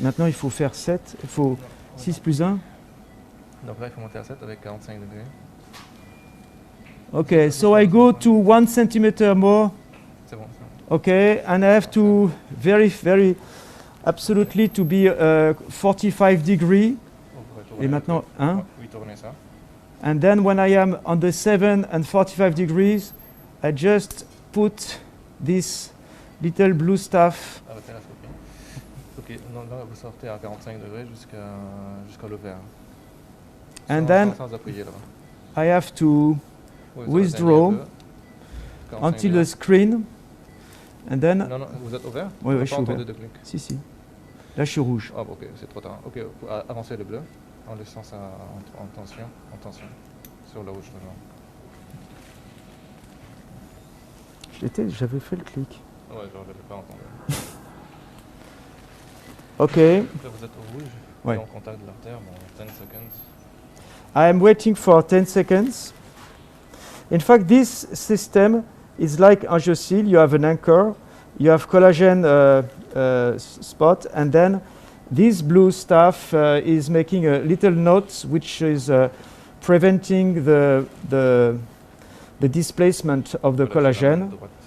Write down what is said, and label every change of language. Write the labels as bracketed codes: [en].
[fr] Maintenant, il faut faire 7. Il faut 6 plus 1. Donc là, il faut monter à 7 avec 45 degrés. [en] Okay, so I go to 1 centimeter more. [fr] C'est bon. [en] Okay, and I have to very absolutely to be 45 degree. [fr] Et maintenant, hein? Oui, tournez ça. [en] And then when I am on the 7 and 45 degrees, I just put this little blue stuff. [fr] Arrêtez la copie. Ok, non, là, vous sortez à 45 degrés jusqu'à l'ovaire. [en] And then [fr] sans appuyer, là. [en] I have to withdraw until the screen. And then... [fr] Non, vous êtes ouvert? Oui, je suis ouvert. Si. Là, je suis rouge. Ah, ok, c'est trop tard. Ok, avancez le bleu en laissant ça en tension, sur le rouge. J'avais fait le clic. Ouais, je l'avais pas entendu. Ok. Après, vous êtes au rouge, ouais. en contact de l'artère, [en] 10 seconds. I am waiting for 10 seconds. In fact, this system is like angiosyle. You have an anchor, you have collagen spot, and then this blue stuff is making a little knot, which is preventing the displacement of the collagen.